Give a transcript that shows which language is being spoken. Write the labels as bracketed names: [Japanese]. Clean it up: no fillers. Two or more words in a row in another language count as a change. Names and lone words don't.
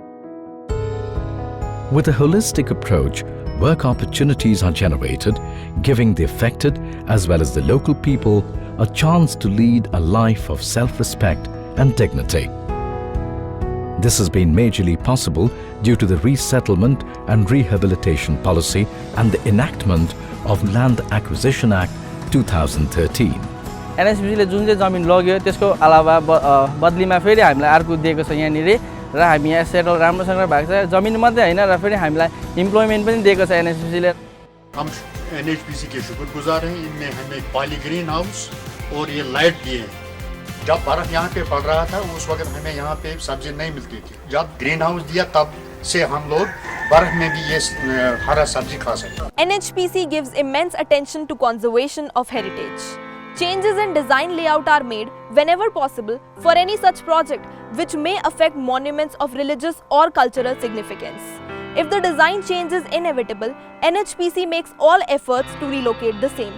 [English] With a holistic approach, work opportunities are generated, giving the affected as well as the local people a chance to lead a life of self-respect and dignity. This has been majorly possible due to the Resettlement and Rehabilitation Policy and the enactment of Land Acquisition Act 2013. [Nepali] एनएचपीसीले जुन चाहिँ जमिन लग्यो त्यसको अलावा बदलीमा फेरि हामीलाई अर्को दिएको छ यहाँनिर र हामी यहाँ सेटल राम्रोसँग भएको छ जमिन मात्रै हैन र फेरि हामीलाई इम्प्लोयमेन्ट पनि दिएको छ एनएचपीसीले [Hindi] हम एनएचपीसी के शुक्रगुजार हैं इनने हमें पाली [English] green house [Hindi] और ये लाइट दिए जब बर्फ यहाँ पे पड़ रहा था उस वक्त हमें यहाँ पे सब्जी नहीं मिलती थी जब [English] green house [Hindi] दिया तब से हम लोग बर्फ में भी ये हरा सब्जी खा सकते हैं [English] NHPC gives immense attention to conservation of heritage. Changes in design layout are made whenever possible for any such project which may affect monuments of religious or cultural significance. If the design change is inevitable, NHPC makes all efforts to relocate the same.